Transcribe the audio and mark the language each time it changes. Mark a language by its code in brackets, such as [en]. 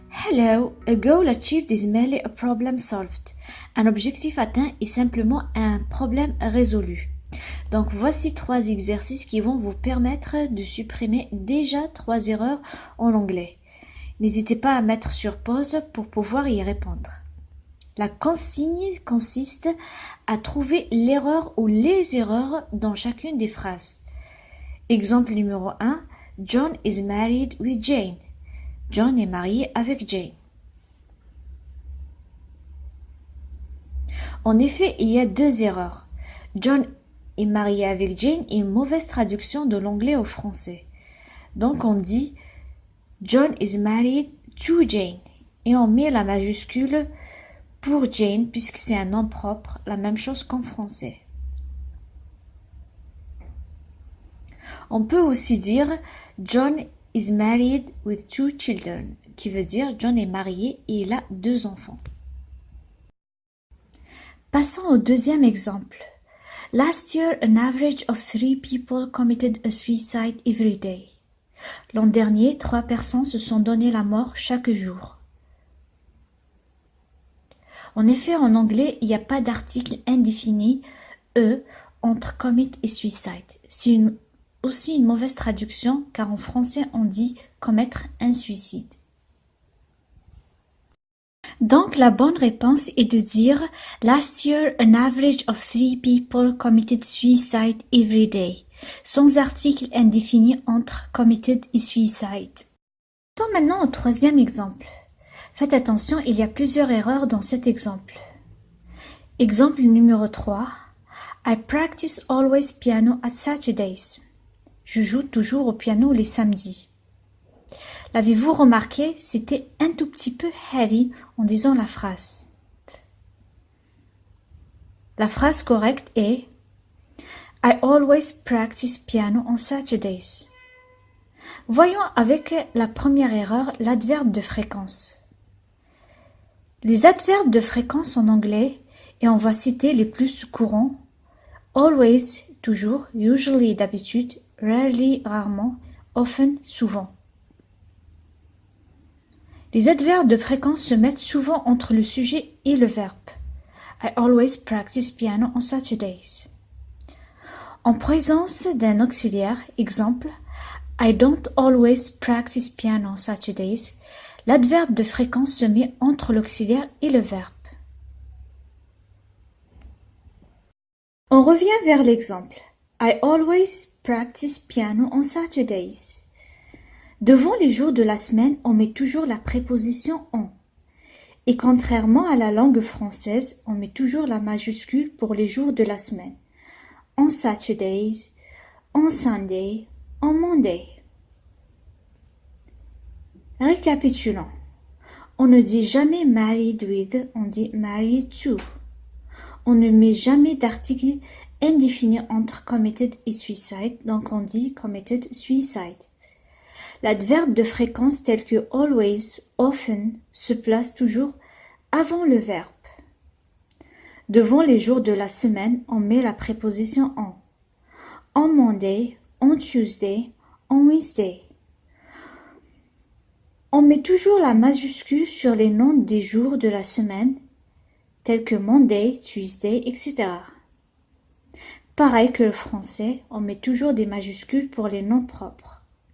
[en] Hello, a goal achieved is merely a problem solved. [fr] Un objectif atteint est simplement un problème résolu. Donc voici 3 exercices qui vont vous permettre de supprimer déjà 3 erreurs en anglais. N'hésitez pas à mettre sur pause pour pouvoir y répondre. La consigne consiste à trouver l'erreur ou les erreurs dans chacune des phrases. [en] Exemple numéro 1, John is married with Jane. [fr] John est marié avec Jane. En effet, il y a 2 erreurs. John est marié avec Jane est une mauvaise traduction de l'anglais au français. Donc on dit John is married to Jane et on met la majuscule pour Jane puisque c'est un nom propre, la même chose qu'en français. On peut aussi dire John is married with 2 children, qui veut dire John est marié et il a 2 enfants. Passons au deuxième exemple. [en] Last year, an average of 3 people committed a suicide every day. [fr] L'an dernier, 3 personnes se sont donné la mort chaque jour. En effet, en anglais, il n'y a pas d'article indéfini « e » entre commit et suicide. C'est aussi une mauvaise traduction car en français on dit commettre un suicide. Donc la bonne réponse est de dire Last year an average of 3 people committed suicide every day, sans article indéfini entre committed et suicide. Passons maintenant au troisième exemple. Faites attention, il y a plusieurs erreurs dans cet exemple. Exemple numéro 3. [en] I practice always piano at Saturdays. [fr] Je joue toujours au piano les samedis. L'avez-vous remarqué, c'était un tout petit peu heavy en disant la phrase. [en] La phrase correcte est I always practice piano on Saturdays. [fr] Voyons avec la première erreur l'adverbe de fréquence. Les adverbes de fréquence en anglais, et on va citer les plus courants, always, toujours, usually, d'habitude, rarely, rarement, often, souvent. Les adverbes de fréquence se mettent souvent entre le sujet et le verbe. [en] I always practice piano on Saturdays. [fr] En présence d'un auxiliaire, exemple, I don't always practice piano on Saturdays, l'adverbe de fréquence se met entre l'auxiliaire et le verbe. On revient vers l'exemple. [en] I always practice piano on Saturdays. [fr] Devant les jours de la semaine, on met toujours la préposition on. Et contrairement à la langue française, on met toujours la majuscule pour les jours de la semaine. [en] On Saturdays, on Sunday, on Monday. [fr] Récapitulons. On ne dit jamais married with, on dit married to. On ne met jamais d'article indéfini entre committed et suicide, donc on dit committed suicide. L'adverbe de fréquence tel que always, often se place toujours avant le verbe. Devant les jours de la semaine, on met la préposition on. [en] On Monday, on Tuesday, on Wednesday. [fr] On met toujours la majuscule sur les noms des jours de la semaine, tels que Monday, Tuesday, etc. Pareil que le français, on met toujours des majuscules pour les noms propres.